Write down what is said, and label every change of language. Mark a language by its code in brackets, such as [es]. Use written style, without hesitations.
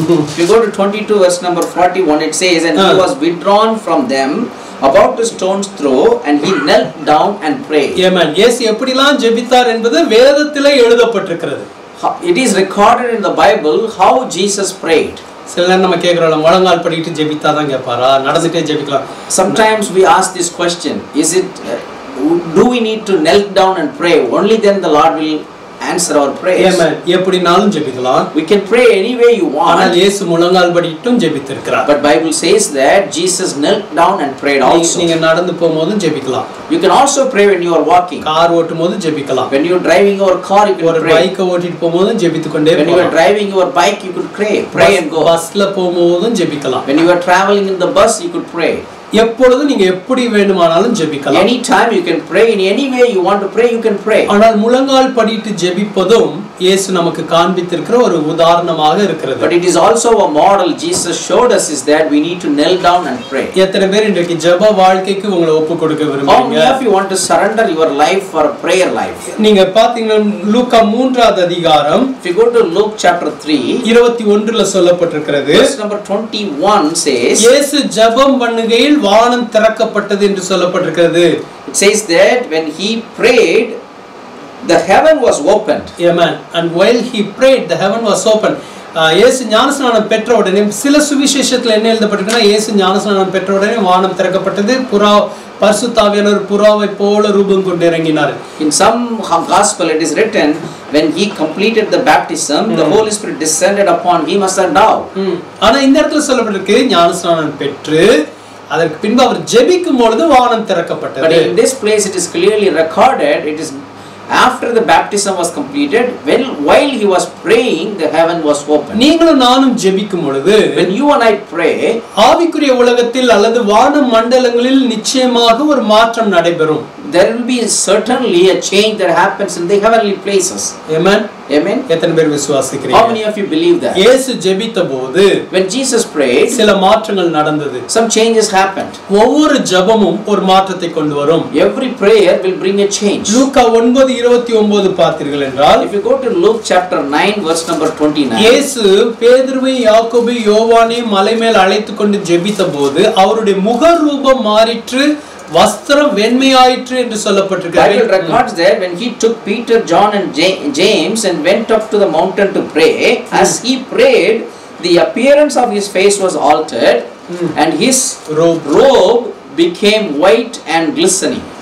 [en] If you go to 22 verse number 41, it says, and he was withdrawn from them about a stone's throw, and he knelt down and prayed. Amen. [ta] Yes, எப்படிலாம் ஜெபித்தார் என்பது வேதத்திலே எழுதப்பட்டிருக்கிறது. [en] It is recorded in the Bible how Jesus prayed. [ta] சில நேரம் நம்ம கேக்குறோம், முழங்கால் படியிட்டு ஜெபித்தா தான் கேட்பாரா, நடந்துட்டே ஜெபிக்கலாம்? [en] Sometimes we ask this question, is it do we need to kneel down and pray? Only then the Lord will answer our prayers. [ta] Amen. எப்படினாலும் ஜெபிக்கலாம். [en] We can pray any way you want. [ta] ஆனால் இயேசு முழங்கால் படியிட்டும் ஜெபித்திருக்கிறார். [en] But Bible says that Jesus knelt down and prayed also. [ta] நீங்க நடந்து போகும்போதும் ஜெபிக்கலாம். [en] You can also pray when you are walking. [ta] Car ஓட்டும்போது ஜெபிக்கலாம். [en] When you are driving your car, you can pray. [ta] ஒரு பைக் ஓட்டிட்டு போகும்போதும் ஜெபித்துக்கொண்டே போகலாம். [en] When you are driving your bike, you could pray and go. [ta] பஸ்ல போகும்போதும் ஜெபிக்கலாம். [en] When you are traveling in the bus, you could pray. [ta] எப்பொழுதும் நீங்க எப்படி வேண்டுமானாலும் ஜெபிக்கலாம். [en] Any time you can pray, in any way you want to pray, you can pray. [ta] ஆனால் முழங்கால் படியிட்டு ஜெபிப்பதும் இயேசு நமக்கு காண்பித்திருக்கிற ஒரு உதாரணமாக இருக்கிறது. [en] But it is also a model Jesus showed us, is that we need to kneel down and pray. [ta] எத்தனை பேர் இன்றைக்கு ஜெப வாழ்க்கைக்கு உங்களை ஒப்புக்கொடுக்க விரும்புறீங்க? [en] How many of you want to surrender your life for a prayer life? [ta] நீங்க பாத்தீங்கன்னா லூக்கா 3வது அதிகாரம், [en] if you go to Luke chapter 3, [ta] 21ல சொல்லப்பட்டிருக்கிறது. [en] verse number 21 says, [ta] இயேசு ஜெபம் பண்ணுகையில் வானம் திறக்கப்பட்டது என்று சொல்லப்பட்டிருக்கிறது. [en] It says that when he prayed, the heaven was opened. Amen. And while he prayed, the heaven was opened. [ta] இயேசு ஞானஸ்நானம் பெற்ற உடனே சில சுவிசேஷத்துல என்ன எழுதப்பட்டிருக்குன்னா, இயேசு ஞானஸ்நானம் பெற்ற உடனே வானம் திறக்கப்பட்டது, பரிசுத்த ஆவியானவர் புறாவை போல ரூபம் கொண்டு இறங்கினார். [en] In some gospel it is written, when he completed the baptism, the Holy Spirit descended upon him as a dove. [ta] ஆனா இந்த இடத்துல சொல்லப்பட்டிருக்கு, ஞானஸ்நானம் பெற்று அதற்கு பின்பு அவர் ஜெபிக்கும் பொழுது வானம் திறக்கப்பட்டது. [en] But in this place it is clearly recorded, it is after the baptism was completed, while he was praying, the heaven was opened. [ta] நீங்களும் நானும் ஜெபிக்கும் பொழுது, [en] when you and I pray, [ta] ஆவிக்குரிய உலகத்தில் அல்லது வான மண்டலங்களில் நிச்சயமாக ஒரு மாற்றம் நடைபெறும். [en] there will be certainly a change that happens in the heavenly places. Amen. Amen. [ta] எத்தனை பேர் விசுவாசிக்கிறீங்க? [en] How many of you believe that? [ta] இயேசு ஜெபித்தபோது [en] when Jesus prayed, [ta] சில மாற்றங்கள் நடந்தது. [en] some changes happened. [ta] ஒவ்வொரு ஜெபமும் ஒரு மாற்றத்தை கொண்டு வரும். [en] Every prayer will bring a change. [ta] லூக்கா 9:29 பார்த்தீர்கள் என்றால், [en] if you go to Luke chapter 9 verse number 29, [ta] இயேசு பேதுருவை யாக்கோபை யோவானை மலை மேல் அழைத்துக் கொண்டு ஜெபித்தபோது அவருடைய முகரூபம் மாறிற்று, வஸ்திரம் வெண்மையாயிற்று என்று சொல்லப்பட்டிருக்கிறது. [en] Bible records that when he took Peter, John and James and went up to the mountain to pray, as he prayed, the appearance of his face was altered and his robe became white and glistening.